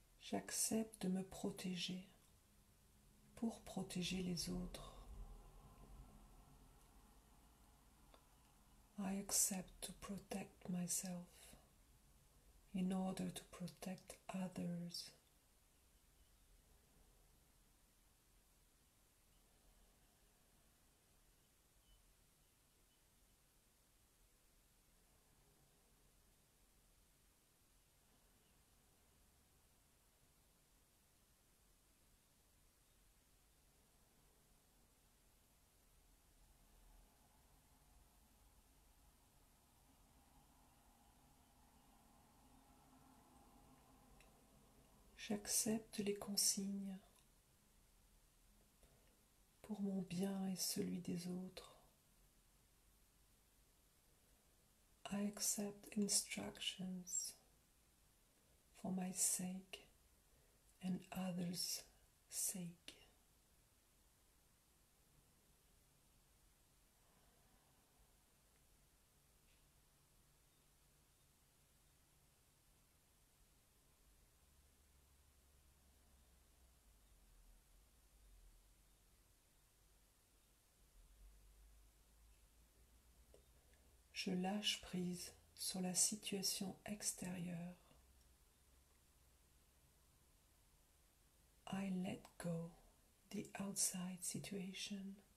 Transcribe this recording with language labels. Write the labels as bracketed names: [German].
[French] J'accepte de me protéger pour protéger les autres. [English] I accept to protect myself in order to protect others. [French] J'accepte les consignes pour mon bien et celui des autres. [English] I accept instructions for my sake and others' sake. [French] Je lâche prise sur la situation extérieure. [English] I let go the outside situation.